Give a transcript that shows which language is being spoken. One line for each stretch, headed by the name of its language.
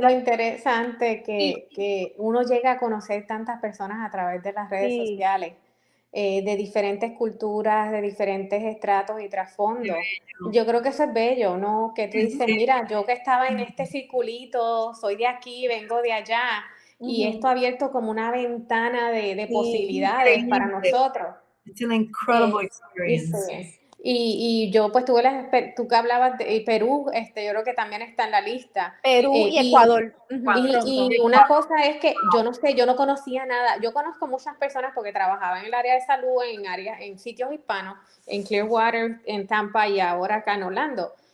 Spanish: Lo interesante que uno llega a conocer tantas personas a través de las redes sociales, de diferentes culturas, de diferentes estratos y trasfondos. Yo creo que eso es bello, ¿no? Que tú dices, mira, yo que estaba en este circulito, soy de aquí, vengo de allá, y esto ha abierto como una ventana de posibilidades para nosotros.
English: It's an incredible experience.
Spanish: Y yo pues tú que hablabas de Perú, yo creo que también está en la lista. Perú y Ecuador. Y una cosa es que yo no sé, yo no conocía nada. Yo conozco muchas personas porque trabajaba en el área de salud, en sitios hispanos, en Clearwater, en Tampa y ahora acá en Orlando.